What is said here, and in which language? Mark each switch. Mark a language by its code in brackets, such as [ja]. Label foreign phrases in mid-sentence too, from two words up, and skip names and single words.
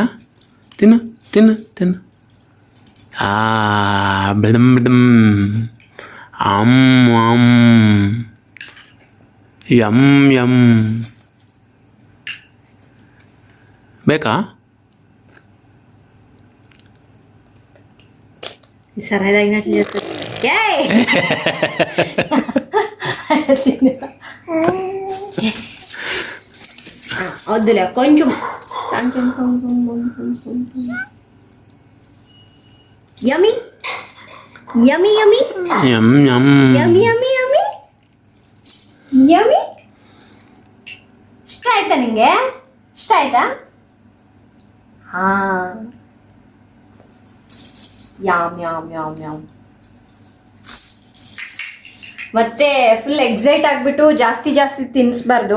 [kn] ತಿನ್ನು. ಬಿಡಮ್ ಯಮ್ ಬೇಕಾ? ಈ ಸರದಾಗಿ [te] ಏಯ್ వద్దులే కొంచెం యమీ యమీ యమీ యమ్ యమ్ [kn] యమీ యమీ యమీ ಯಮಿ ಇಷ್ಟ ಆಯ್ತಾ ನಿಂಗೆ? ಇಷ್ಟ ಆಯ್ತಾ? ಹಾಂ ಯಾಮ್ ಯಾಮ್ ಯಾಮ್ ಯಾಮ್. ಮತ್ತೆ [en] full excite [kn] ಆಗಿಬಿಟ್ಟು ಜಾಸ್ತಿ ಜಾಸ್ತಿ ತಿನ್ನಿಸ್ಬಾರ್ದು.